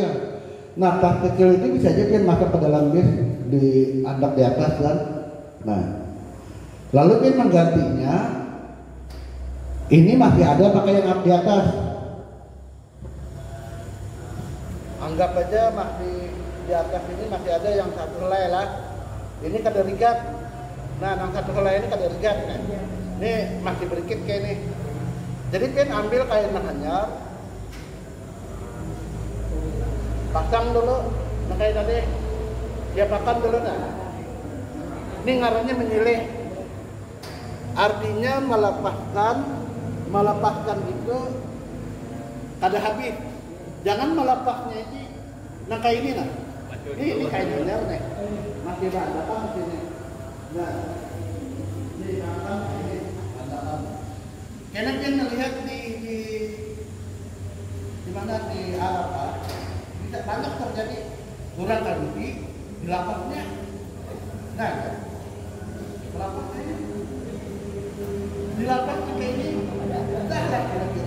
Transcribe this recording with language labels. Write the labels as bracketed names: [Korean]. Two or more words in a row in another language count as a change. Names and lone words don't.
[Banjar] Nah tas kecil itu bisa aja pian masuk ke dalam bis, diangkat di atas kan. Nah lalu pian menggantinya, ini masih ada pakai yang di atas. anggap aja di atas ini masih ada yang satu helai lah. Ini kada rigat. Nah, yang satu helai ini kada rigat kan. Ini masih berikit kayak ini. Jadi pian ambil kain hanyar, pasang dulu, nah kayak tadi dia pakan dulu nah. Ini ngarannya menyilih. Artinya melepaskan itu kada habis. Jangan melepasnya ini. Nah kayak ini nah. Ini kain hanyar nih. Masih ada kan di sini. Nah, ini akan ini ada. [Indonesian] Karena dia melihat di mana di Arafah bisa banyak terjadi kurang kali di lapasnya. [Banjar] Nah, lapasnya di lapasnya kayak ini dah lah kira-kira.